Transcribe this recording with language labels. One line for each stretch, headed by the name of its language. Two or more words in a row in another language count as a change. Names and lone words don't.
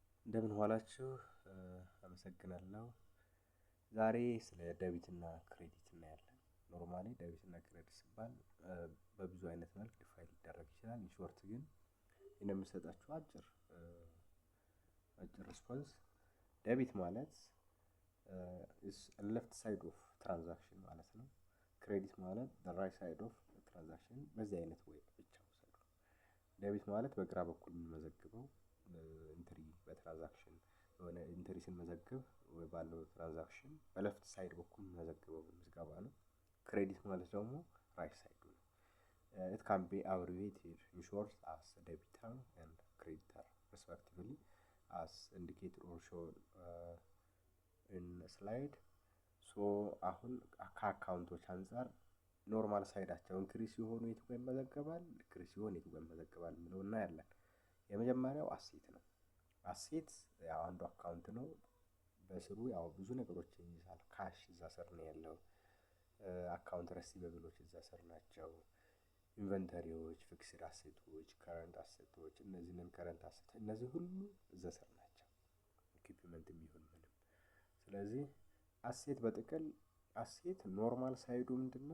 Amharic: እንደምን ዋላችሁ አመሰግናለሁ። ዛሬ ስለ
English: debit and credit
Amharic: እናያለን። ኖርማሊ
English: debit and credit
Amharic: ሲባል በብዙ አይነት መልክ ዲፋይን ሊደረግ ይችላል። ሾርት ግን የምሰጣችሁ አጭር
English: response debit ማለት is left side of transaction
Amharic: ማለት ነው።
English: ክሬዲት ማለት the right side of
Amharic: transaction በዚህ አይነት ወይ ብቻ ወሰዱ። ዴቢት ማለት በግራ በኩል የምንመዘግበው ኢንትሪ በትራንዛክሽን የሆነ ኢንትሪ ስንመዘግብ ወይ ባለው ትራንዛክሽን
English: left side
Amharic: በኩል የምንመዘግበው ምዝገባ ነው። ክሬዲት ማለት ደግሞ
English: right side
Amharic: ነው።
English: it can be abbreviated in short as debitor and creditor respectively as indicated or shown in slide.
Amharic: so አሁን ከአካውንቶች አንፃር
English: normal side
Amharic: ኢንክሪስ ሲሆኑ የቱ ጋር ይመዘገባል፣ ዲክሪስ ሲሆን የቱ ጋር ይመዘገባል የሚለውን እናያለን። የመጀመሪያው አሴት ነው። አሴት ያው አንዱ አካውንት ነው። በስሩ ያው ብዙ ነገሮችን ይይዛል። ካሽ እዛ ስር ነው ያለው።
English: account receivables
Amharic: እዛ ስር ናቸው።
English: inventories, fixed assets, current assets፣
Amharic: እነዚህን
English: current asset
Amharic: እነዚህ ሁሉ እዛ ስር ናቸው። ኢኩዊፕመንት የሚሆን ምንም። ስለዚህ አሴት በጥቅል
English: asset normal side
Amharic: ምንድነው?